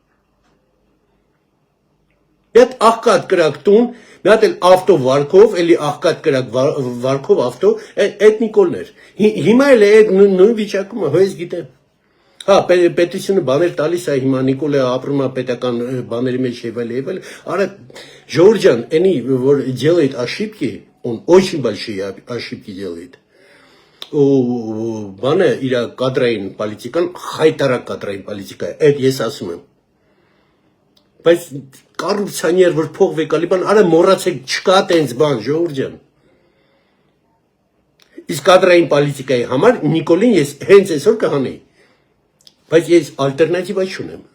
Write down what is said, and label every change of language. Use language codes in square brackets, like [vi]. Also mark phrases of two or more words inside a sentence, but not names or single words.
[hy] Մի հատ աղքատ կրակ տուն, մի հատ էլ ավտո վարկով, էլի աղքատ կրակ վարկով ավտո, այդ Նիկոլն էր։ Հիմա էլ է նույն վիճակում, հույս գիտեմ։ Հա, պետությունը բաներ տալիս է, հիմա Նիկոլը ապրում է պետական բաների մեջ եւ այլ, արա Ժորժ ջան, էնի որ [ru] делает ошибки, он очень большие ошибки делает։ [hy] Ու բանը իր կադրային պոլիտիկան, խայտարակ կադրային պոլիտիկա է, այդ ես ասում եմ։ Բայց կոռուպցիոներ որ փող վեկալի բան, արա մոռացեք, չկա տենց բան, Ժորժ ջան։ Իսկ կադրային պոլիտիկայի համար Նիկոլին ես հենց այսօր կհանեի։ Բայց ես ալտերնատիվա չունեմ։